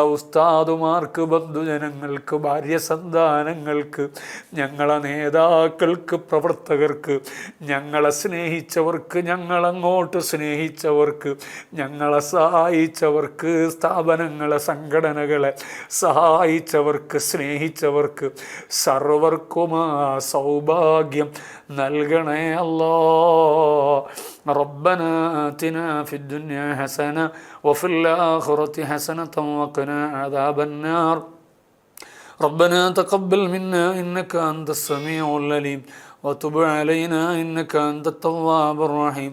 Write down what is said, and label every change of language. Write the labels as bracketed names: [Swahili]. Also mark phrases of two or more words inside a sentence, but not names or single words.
[Malayalam] ഉസ്താദുമാർക്ക്, ബന്ധുജനങ്ങൾക്ക്, ഭാര്യസന്താനങ്ങൾക്ക്, ഞങ്ങളെ നേതാക്കൾക്ക്, പ്രവർത്തകർക്ക്, ഞങ്ങളെ സ്നേഹിച്ചവർക്ക്, ഞങ്ങളങ്ങോട്ട് സ്നേഹിച്ചവർക്ക്, ഞങ്ങളെ സഹായിച്ചവർക്ക്, സ്ഥാപനങ്ങളെ, സംഘടനകളെ സഹായിച്ചവർക്ക്, സ്നേഹിച്ചവർക്ക് സർവർക്കുമാ സൗഭാഗ്യം നൽകണേ അല്ലാ. [Arabic] ربنا آتنا في الدنيا حسنة وفي الآخرة حسنة وقنا عذاب النار. ربنا تقبل منا إنك أنت السميع العليم وتب علينا إنك أنت التواب الرحيم.